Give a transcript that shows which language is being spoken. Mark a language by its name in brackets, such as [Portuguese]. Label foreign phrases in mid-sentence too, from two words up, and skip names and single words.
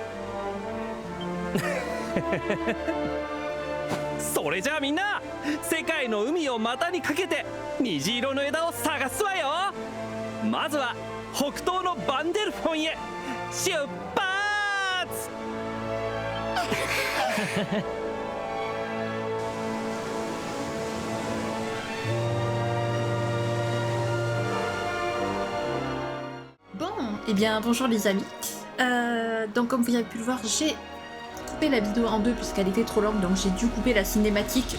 [Japanese] それじゃあみんな、世界の海を股にかけて虹色の枝を探すわよ。まずは北東のバンデルフォンへ出発。 [French] Bon, eh bien bonjour les amis. Donc comme vous avez pu le voir, j'ai coupé la vidéo en deux puisqu'elle était trop longue, donc j'ai dû couper la cinématique.